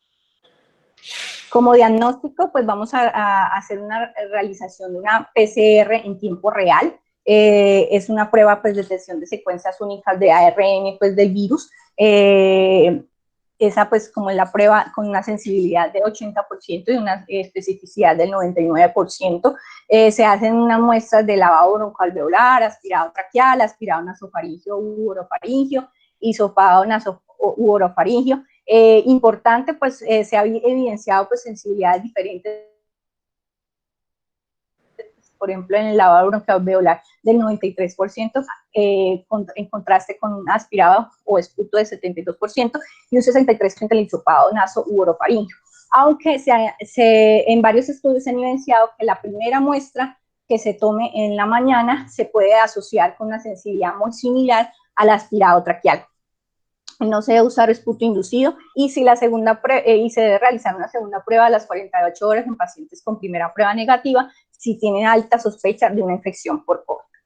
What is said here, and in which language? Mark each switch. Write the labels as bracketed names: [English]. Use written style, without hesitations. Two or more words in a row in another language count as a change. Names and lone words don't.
[Spanish] Como diagnóstico, pues vamos a hacer una realización de una PCR en tiempo real. Es una prueba pues de detección de secuencias únicas de ARN pues del virus. Esa pues como la prueba con una sensibilidad de 80% y una especificidad del 99%. Se hacen unas muestras de lavado broncoalveolar, aspirado traqueal, aspirado nasofaringio u orofaringio, hisopado u orofaringio. Importante, pues se ha evidenciado pues sensibilidades diferentes, por ejemplo en el lavado broncoalveolar del 93%, en contraste con un aspirado o esputo de 72% y un 63% en el hisopado naso u orofaringio. Aunque en varios estudios se ha evidenciado que la primera muestra que se tome en la mañana se puede asociar con una sensibilidad muy similar al aspirado traqueal. No se debe usar esputo inducido y si y se debe realizar una segunda prueba a las 48 horas en pacientes con primera prueba negativa si tienen alta sospecha de una infección por COVID.